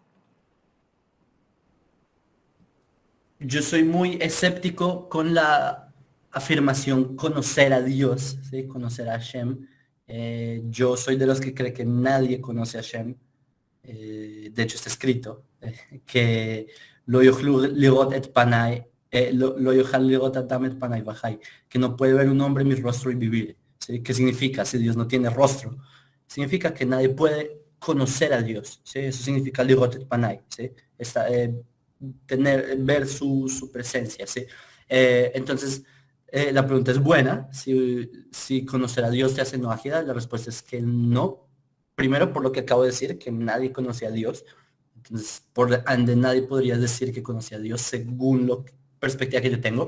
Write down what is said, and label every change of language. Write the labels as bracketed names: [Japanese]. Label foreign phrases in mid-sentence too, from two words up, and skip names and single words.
[Spanish] Yo soy muy escéptico con la afirmación conocer a Dios, ¿sí? Conocer a Hashem. Yo soy de los que cree que nadie conoce a Hashem. De hecho está escrito que [Hebrew] לא יכלו לראות את פני, לא יוכל לראות אדם את פני וחי, [Spanish] que no puede ver un hombre mi rostro y vivir, ¿sí? ¿Qué significa? Si Dios no tiene rostro, significa que nadie puede conocer a Dios, ¿sí? Eso significa [Hebrew] לראות את פני, [Spanish] ¿sí? Ver su presencia, ¿sí? Entonces la pregunta es buena, si conocer a Dios te hace noágida. La respuesta es que no. Primero, por lo que acabo de decir, que nadie conoce a Dios. Entonces, por ende, nadie podría decir que conoce a Dios según la perspectiva que yo tengo.